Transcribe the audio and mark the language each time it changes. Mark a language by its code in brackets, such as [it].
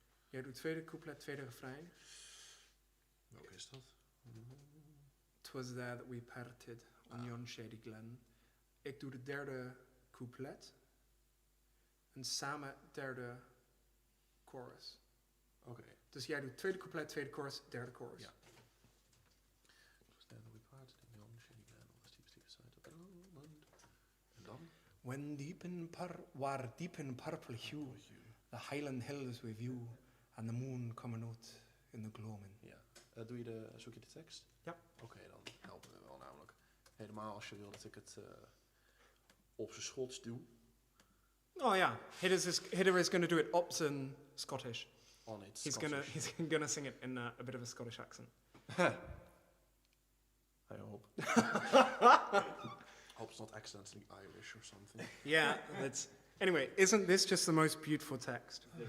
[nl] Jij doet tweede couplet, tweede refrein. Welke is dat? [en] 'Twas there that we parted on yon shady glen. [nl] Ik doe de derde couplet. En samen derde chorus. Oké. Dus jij doet tweede couplet, tweede chorus, derde chorus. Ja. [en] Was there that we parted in yon shady glen on the steep side of the Lowland. [nl] En dan? [en] When waar deep in purple hue, the highland hills we view, and the moon coming out in the gloaming. [nl] Ja. Zoek je de tekst? Ja. Oké, dan helpen we wel namelijk. Helemaal als je wil dat ik het op zijn Schots doe. [en] Oh yeah, Hidder is going to do it [nl] op zijn [en] Scottish. On its He's gonna sing it in a bit of a Scottish accent. I hope. Hope it's not accidentally Irish or something. Yeah, that's. Anyway, isn't this just the most beautiful text?